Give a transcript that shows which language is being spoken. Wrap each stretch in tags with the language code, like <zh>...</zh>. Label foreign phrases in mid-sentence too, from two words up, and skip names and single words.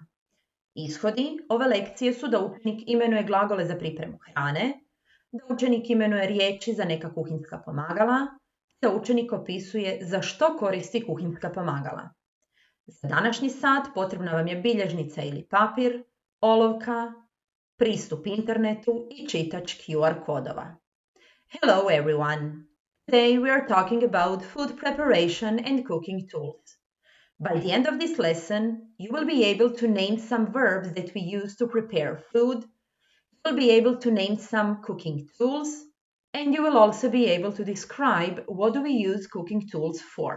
<hr>Ishodi ove lekcije su da učenik imenuje glagole za pripremu hrane, da učenik imenuje riječi za neka kuhinska pomagala, da učenik opisuje za što koristi kuhinska pomagala. Za današnji sat potrebna vam je bilježnica ili papir, olovka, pristup internetu i čitač QR kodova.</hr> <en>Hello everyone! Today we are talking about food preparation and cooking tools. By the end of this lesson, you will be able to name some verbs that we use to prepare food, you will be able to name some cooking tools, and you will also be able to describe what do we use cooking tools for.</en>